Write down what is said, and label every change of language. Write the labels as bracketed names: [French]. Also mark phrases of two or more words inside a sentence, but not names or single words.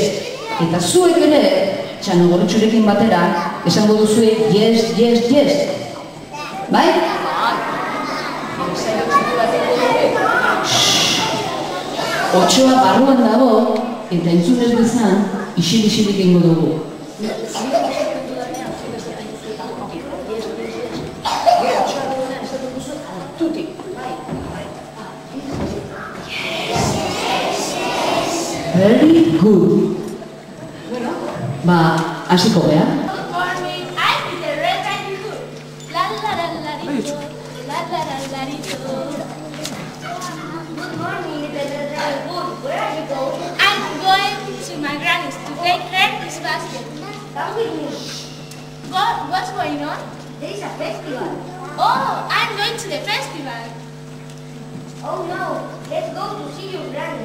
[Basque] Eta zuek ere, Txano Gorritxurekin batera, esango duzue, [English] yes, yes, yes. [Basque] Bai? Otsoa barruan dago, eta entzunez bezan, isil-isilik ingo dugu. [English] Very good. [Basque] Hasiko gea. [English] Good morning, I'm Little Red Riding Hood. La la la la rito, la la la la rito. Good morning, Little Red Riding Hood. Where are you going? I'm going to my granny's to take her this basket. Come with me. What's going on? There is a festival. Oh, I'm going to the festival. Oh no, let's go to see your granny.